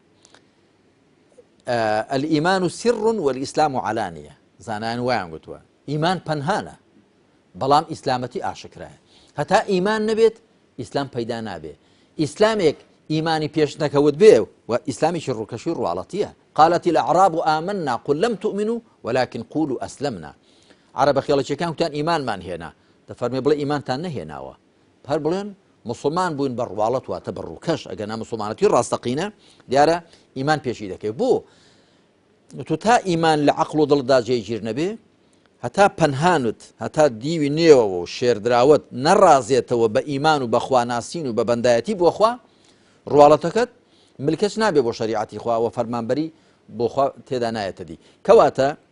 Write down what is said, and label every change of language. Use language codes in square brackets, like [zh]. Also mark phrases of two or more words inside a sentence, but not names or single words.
[ar] الئیمان سر والئیسلام علانیە [ckb] زانایان وایان گوتووە ئیمان پەنهانە بەڵام ئیسلامەتی ئاشکرایە هەتا ئیمان نەبێت ئیسلام پەیدا نابێ ئیسلامێک ئیمانی پێش نەکەوت بێ و ئیسلامیشی ڕووکەشی ڕواڵەتیە [ar] قالت الأعراب آمنا قل لم تؤمنوا ولكن قولوا أسلمنا [ckb] عرب خێڵەکیەکان وتیان ئیمانمان هێنا دەفەرمێ بڵێ ئیمانتان نەهێناوە هەر بڵێن مسلمان بووین بە ڕواڵەت واتە بە ڕووکەش ئەگەنا مسلمانەتی ڕاستەقینە دیارە ئیمان پێشی دەکەی بۆ تو تا ئیمان لە عەقڵ و دڵدا جێگیر نەبێ هەتا پەنهانت هەتا دیوی نێوەوە و شێردراوت نەڕازێتەوە بە ئیمان و بە خواناسین و بە بەندایەتی بۆ خوا ڕواڵەتەکەت ملکەت نابێ بۆ شەریعەتی خوا و فەرمانبەری بۆ خوا تێدا نایەتە دی کەواتە